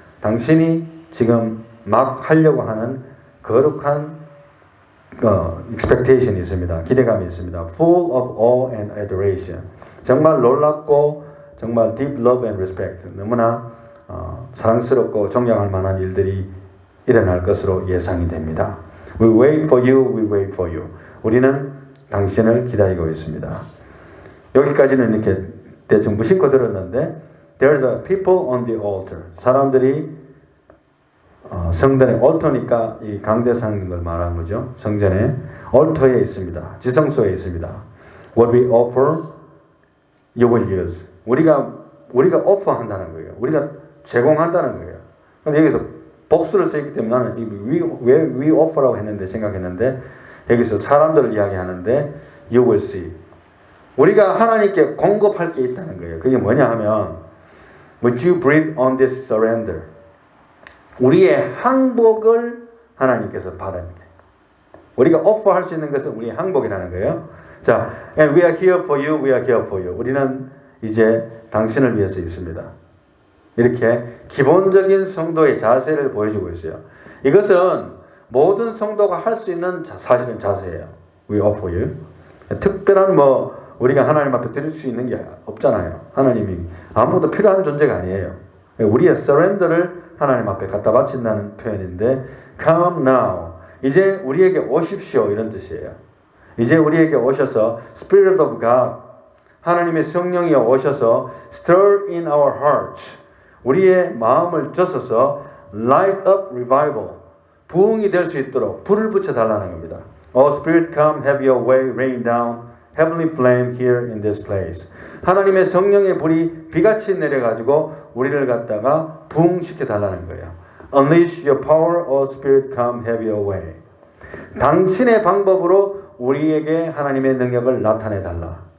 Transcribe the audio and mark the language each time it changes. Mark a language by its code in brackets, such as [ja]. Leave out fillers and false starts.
[ko] 당신이 지금 막 하려고 하는 거룩한 expectation이 있습니다. 기대감이 있습니다. [en] Full of awe and adoration. [ko] 정말 놀랍고 정말 [en] deep love and respect. [ko] 너무나 사랑스럽고 존경할 만한 일들이 일어날 것으로 예상이 됩니다. [en] We wait for you, we wait for you. [ko] 우리는 당신을 기다리고 있습니다. 여기까지는 이렇게 대충 무심코 들었는데 [en] There's a people on the altar. [ko] 사람들이 성전에 altar니까 이 강대상인 걸 말하는 거죠. 성전에 altar에 있습니다. 지성소에 있습니다. [en] What we offer, you will use. [ko] 우리가 offer 한다는 거예요. 우리가 제공한다는 거예요. 근데 여기서 복수를 쓰기 때문에 나는 왜 we offer라고 했는데 생각했는데 여기서 사람들을 이야기하는데 [en] you will see. [ko] 우리가 하나님께 공급할 게 있다는 거예요. 그게 뭐냐 하면 [en] Would you breathe on this surrender? [ko] 우리의 항복을 하나님께서 받아야 돼요. 우리가 offer할 수 있는 것은 우리의 항복이라는 거예요. [en] 자, and we are here for you, we are here for you. [ko] 우리는 이제 당신을 위해서 있습니다. 이렇게 기본적인 성도의 자세를 보여주고 있어요. 이것은 모든 성도가 할 수 있는 사실은 자세예요. [en] We offer you. [ko] 특별한 우리가 하나님 앞에 드릴 수 있는 게 없잖아요. 하나님이 아무도 필요한 존재가 아니에요. 우리의 surrender를 하나님 앞에 갖다 바친다는 표현인데 [en] Come now. [ko] 이제 우리에게 오십시오 이런 뜻이에요. 이제 우리에게 오셔서 Spirit of God 하나님의 성령이 오셔서 [en] Stir in our hearts [ko] 우리의 마음을 쪄서서 [en] Light up revival [ko] 부흥이 될 수 있도록 불을 붙여달라는 겁니다. [en] Oh Spirit come have your way rain down Heavenly flame here in this place. [ko] 하나님의 성령의 불이 비같이 내려가지고 우리를 갖다가 부흥시켜 달라는 거예요. [en] Unleash your power, O Spirit, come have your way. [ko] 당신의 방법으로 우리에게 하나님의 능력을 나타내 달라.